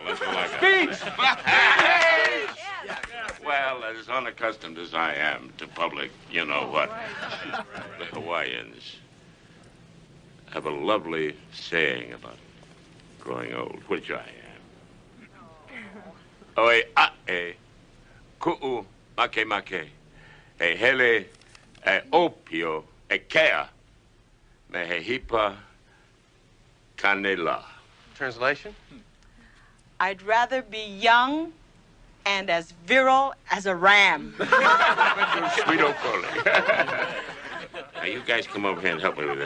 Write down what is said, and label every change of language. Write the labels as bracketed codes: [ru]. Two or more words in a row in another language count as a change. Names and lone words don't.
[en] That's all I got. Speech. Well, as unaccustomed as I am to public, you know what? The Hawaiians have a lovely saying about growing old, which I am. [haw] Oe ae, ku'u make make, e hele, e opio, e kea, me he hipa canela. [en] Translation? I'd rather be young and as virile as a ram. Sweet Okole. Now, you guys come over here and help me with this.